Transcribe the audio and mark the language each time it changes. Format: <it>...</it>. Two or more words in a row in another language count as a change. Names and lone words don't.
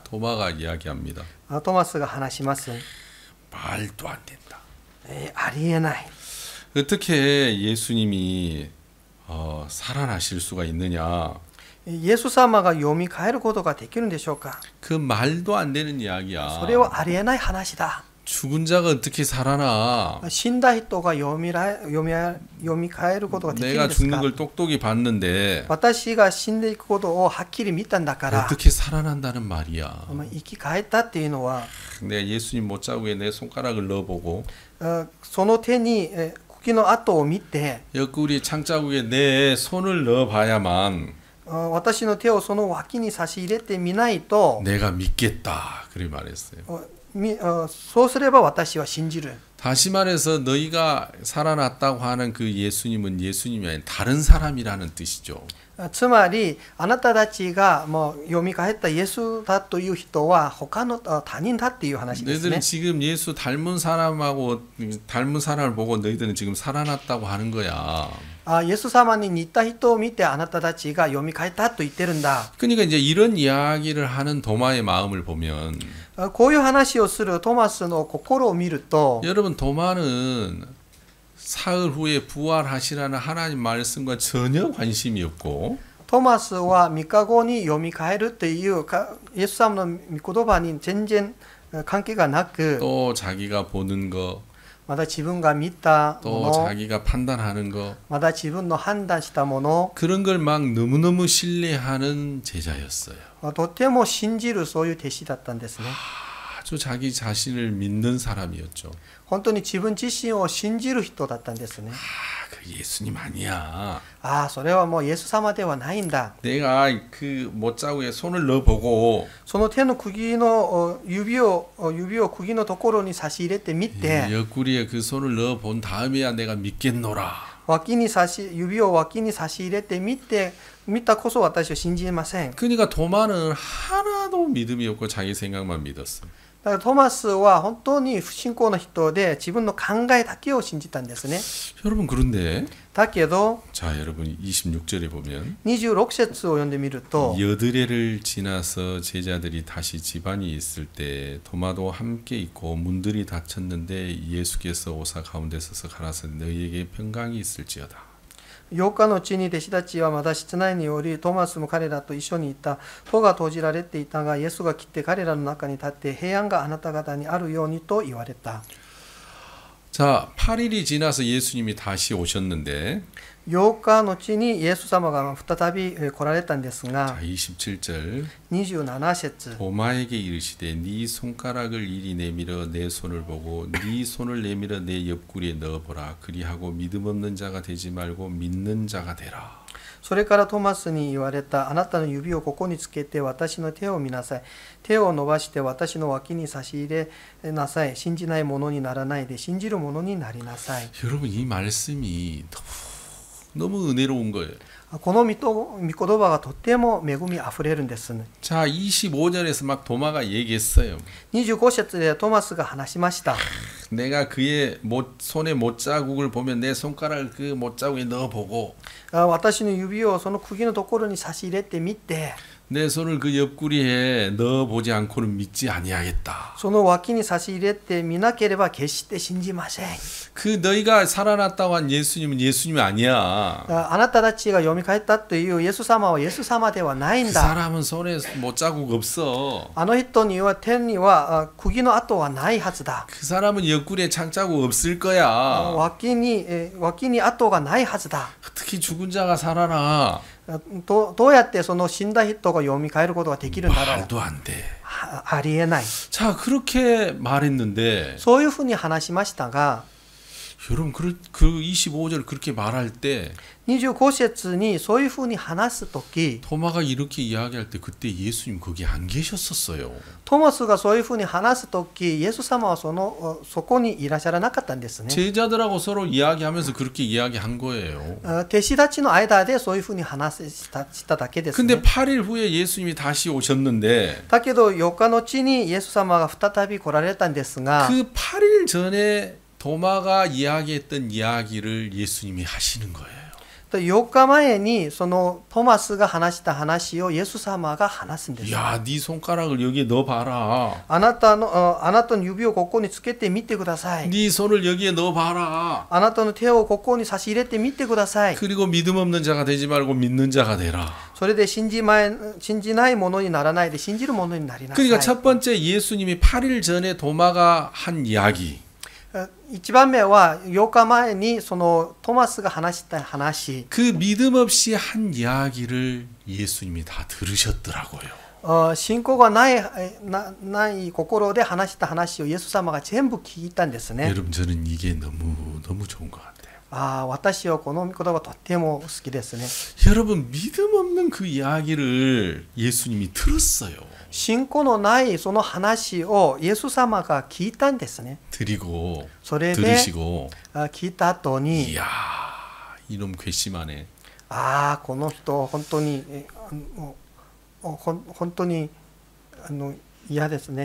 <ko>도마가 이야기합니다.</ko> <ja>トマスが話します。</ja> <ko>말도 안 된다.</ko> <ja>ありえない。</ja> <ko>어떻게 예수님이 살아나실 수가 있느냐?</ko> <ja>イエス様が蘇ることができるんでしょうか。</ja> <ko>그 말도 안 되는 이야기야.</ko> <ja>それはありえない話だ。</ja> <ko>죽은 자가 어떻게 살아나?</ko> <ja>死んだ人が蘇ることができる</ja> <ko>내가</ko> <ja>んですか。</ja> <ko>죽는 걸 똑똑히 봤는데</ko> <ja>私が死んでいくことをはっきり見たんだから</ja> <ko>어떻게 살아난다는 말이야.</ko> <ja>生き返ったっていうのは</ja> <ko>내가 예수님 못자국에 내 손가락을 넣어보고</ko> <ja>その手に茎の跡を見て</ja> <ko>옆구리 창자국에 내 손을 넣어봐야만</ko> <ja>私の手をその脇に差し入れてみないと</ja> <ko>내가 믿겠다. 그렇게 말했어요.</ko> <ja>そうすれば私は信じる。</ja> <ko>다시 말해서 너희가 살아났다고 하는 그 예수님은 예수님이 아닌 다른 사람이라는 뜻이죠.</ko> <ja>つまりあなたたちがもう蘇ったイエスだという人は他の他人だっていう話ですね。</ja> <ko>너희들은 지금 예수 닮은 사람하고 닮은 사람을 보고 너희들은 지금 살아났다고 하는 거야.</ko> <ja>イエス様に似た人を見てあなたたちが蘇ったと言ってるんだ。</ja> <ko>그러니까 이제 이런 이야기를 하는 도마의 마음을 보면</ko> <ja>こういう話をするトマスの心を見ると</ja> <ko>여러분 도마는 사흘 후에 부활하시라는 하나님 말씀과 전혀 관심이 없고</ko> <ja>トマスは3日後に蘇るというイエス様の御言葉に全然関係がなく</ja> <ko>또 자기가 보는 거</ko> <ja>まだ自分が見た</ja> <ko>또</ko> <ja>もの</ja> <ko>자기가 판단하는 거</ko> <ja>まだ自分の判断したもの</ja> <ko>그런 걸 막 너무너무 신뢰하는 제자였어요.</ko> <ja>とても信じるそういう弟子だったんですね。</ja> <ko>아주 자기 자신을 믿는 사람이었죠.</ko> <ja>本当に自分自身を信じる人だったんですね。</ja> <ko>그 예수님 아니야.</ko> <ja>ああ、それはもうイエス様ではないんだ。</ja> <ko>내가 그 못자국에 손을 넣어보고</ko> <ja>その手の釘の指を釘のところに差し入れてみて、</ja> <ko>옆구리에 그 손을 넣어본 다음에야 내가 믿겠노라.</ko> <ja>指を脇に差し入れてみたこそ私は信じません。</ja> <ko>그러니까 도마는 하나도 믿음이 없고 자기 생각만 믿었어.</ko> <ja>だからトマスは本当に不信仰な人で自分の考えだけを信じたんですね。</ja> <ko>여러분 그런데</ko> <ja>だけど</ja> <ko>자 여러분 26절에 보면</ko> <ja>26 節を読んでみると</ja> <ko>여드레를 지나서 제자들이 다시 집안이 있을 때 도마도 함께 있고 문들이 닫혔는데 예수께서 오사 가운데 서서 가라사대 너희에게 평강이 있을지어다.</ko> <ja>8 日のうちに弟子たちはまだ室内におり、トマスも彼らと一緒にいた。戸が閉じられていたが、イエスが来て彼らの中に立って、平安があなた方にあるようにと言われた。</ja> <ko>자 8일이 지나서 예수님이 다시 오셨는데</ko> <ja>8 日のうちにイエス様が再び来られたんですが、</ja> <ko>자 27절</ko> <ja>27節</ja> <ko>도마에게 이르시되 네 손가락을 이리 내밀어 내 손을 보고 네 손을 내밀어 내 옆구리에 넣어보라. 그리하고 믿음 없는 자가 되지 말고 믿는 자가 되라.</ko> <ja>それからトマスに言われた。あなたの指をここにつけて私の手を見なさい。手を伸ばして私の脇に差し入れなさい。信じないものにならないで信じるものになりなさい。</ja> <ko>여러분 이 말씀이 너무 은혜로운 거예요.</ko> <ja>この御言葉がとても恵みあふれるんです。</ja> <ko>자 25절에서 막 도마가 얘기했어요.</ko> <ja>25 節でトマスが話しました。</ja> <ko>내가 그의 손에 못자국을 보면 내 손가락을 그 못자국에 넣어보고</ko> <ja>私の指をその釘のところに差し入れてみて、</ja> <ko>내 손을 그 옆구리에 넣어보지 않고는 믿지 아니하겠다.</ko> <ja>その脇に差し入れてみなければ決して信じません。</ja> <ko>그 너희가 살아났다고 한 예수님은 예수님이 아니야.</ko> <ja>あなたたちが読み返ったというイエス様はイエス様ではないん</ja> <ko>그</ko> <ja>だ。</ja> <ko>사람은 손에 못자국 없어.</ko> <ja>あの人には天には釘の跡はないはずだ。</ja> <ko>그 사람은 옆구리에 창자국 없을 거야.</ko> <ja>脇に跡がないはずだ。</ja> <ko>어떻게 죽은 자가 살아나?</ko> <ja>どうやってその死んだ人が読み返ることができるんだろう。</ja> <ko>말도 안 돼.</ko> <ja>ありえない。</ja> <ko>자 그렇게 말했는데</ko> <ja>そういうふうに話しましたが、</ja> <ko>여러분 그 25절 그렇게 말할 때</ko> <ja>25 節にそういうふうに話すとき、</ja> <ko>토마가 이렇게 이야기할 때 그때 예수님 거기 안 계셨었어요.</ko> <ja>トマスがそういうふうに話すとき、イエス様はそこにいらっしゃらなかったんですね。</ja> <ko>제자들하고 서로 이야기하면서 그렇게 이야기한 거예요.</ko> <ja>弟子たちの間でそういうふうに話しただけですね。</ja> <ko>근데 8일 후에 예수님이 다시 오셨는데</ko> <ja>だけど4日のうちにイエス様が再び来られたんですが、</ja> <ko>그 8일 전에 도마가 이야기했던 이야기를 예수님이 하시는 거예요.</ko> <ja>4 日前にそのトマスが話した話をイエス様が話すんです。</ja> <ko>야, 네 손가락을 여기에 넣어봐라.</ko> <ja>あなたの指をここにつけてみてください。</ja> <ko>네 손을 여기에 넣어봐라.</ko> <ja>あなたの手をここに差し入れてみてください。</ja> <ko>그리고 믿음 없는 자가 되지 말고 믿는 자가 되라.</ko> <ja>それで信じないものにならないで信じるものになりなさい。</ja> <ko>그러니까 첫 번째 예수님이 8일 전에 도마가 한 이야기.</ko> <ja>1 番目は8日前にそのトマスが話した話。</ja> <ko>그 믿음 없이 한 이야기를 예수님이 다 들으셨더라고요.</ko> <ja>信仰がない心で話した話をイエス様が全部聞いたんですね。</ja> <ko>여러분 저는 이게 너무 좋은 것 같아요.</ko> <ja>私はこの御言葉とても好きですね。</ja> <ko>여러분 믿음 없는 그 이야기를 예수님이 들었어요.</ko> <ja>信仰のないその話をイエス様が聞いたんですね。</ja> <ko>드리고</ko> <ja>それで</ja> <ko>들으시고</ko> <ja>聞いた後に、</ja> <ko>이야 이놈 괘씸하네.</ko> <ja>この人本当に本当に嫌ですね。</ja>